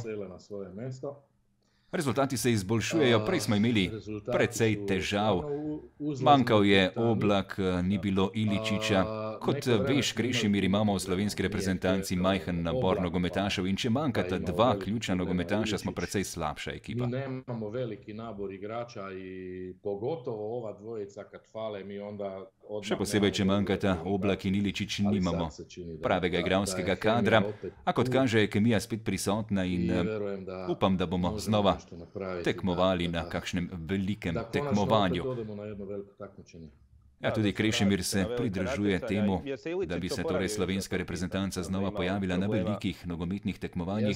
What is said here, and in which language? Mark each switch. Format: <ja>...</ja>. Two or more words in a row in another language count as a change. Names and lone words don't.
<sl>Rezultati se izboljšujejo, prej smo imeli precej težav. Manjkal je Oblak, ni bilo Iličiča. Kot veš, Krešimir, imamo v slovenski reprezentanci majhen nabor nogometašev in če manjkata dva ključna nogometaša, smo precej slabša ekipa.</sl> <hr>Mi nemamo veliki nabor igrača i pogotovo ova dvojica kad fale mi onda...</hr> <sl>Še posebej, če manjkata Oblak in Iličič, nimamo pravega igralskega kadra, a kot kaže, je kemija spet prisotna in upam, da bomo znova tekmovali na kakšnem velikem tekmovanju. Ja, tudi Krešimir se pridržuje temu, da bi se torej slovenska reprezentanca znova pojavila na velikih nogometnih tekmovanjih.</sl>